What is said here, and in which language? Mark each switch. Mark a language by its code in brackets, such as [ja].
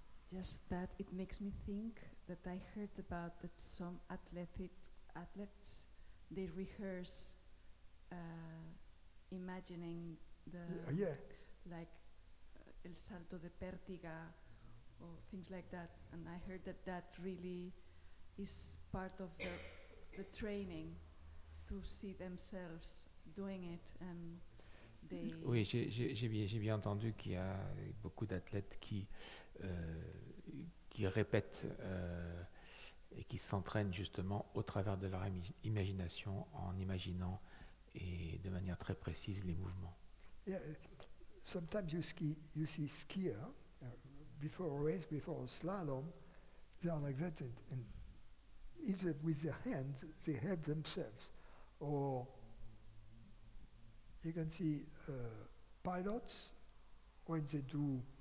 [en] Just that it makes me think that I heard about that some athletes they rehearse imagining like [es] el salto de pértiga [en] or things like that, and I heard that really is part of the training to see themselves doing it, and they [fr] Oui, j'ai bien entendu qu'il y a beaucoup d'athlètes qui répètent et qui s'entraînent justement au travers de leur imagination, en imaginant et de manière très précise les mouvements. [en] Yeah, sometimes you see skier before a race, before a slalom, they are like that, and either with their hands they help themselves, or you can see pilots when they do